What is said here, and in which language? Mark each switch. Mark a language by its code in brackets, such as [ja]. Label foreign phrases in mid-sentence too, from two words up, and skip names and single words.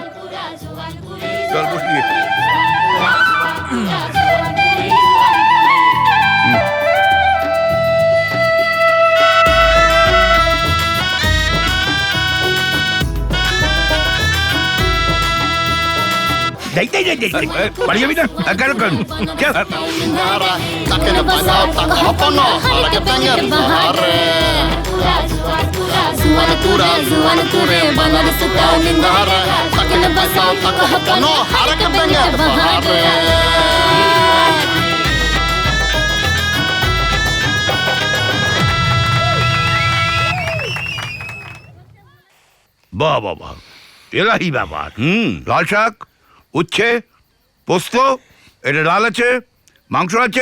[bn] চল বসি। বাড়ি যাবি না? কেন কেন? চল। Takin na basaw, tak hopono, harake pengen bahare. Zuan ture, bana di sutaw nindare. Takin na basaw, tak hopono, harake pengen bahare. বাহ বাহ বাহ, এলাহি ব্যাপার। লাল শাক, উচ্ছে, পোস্ত, এটা ডাল আছে, মাংস আছে,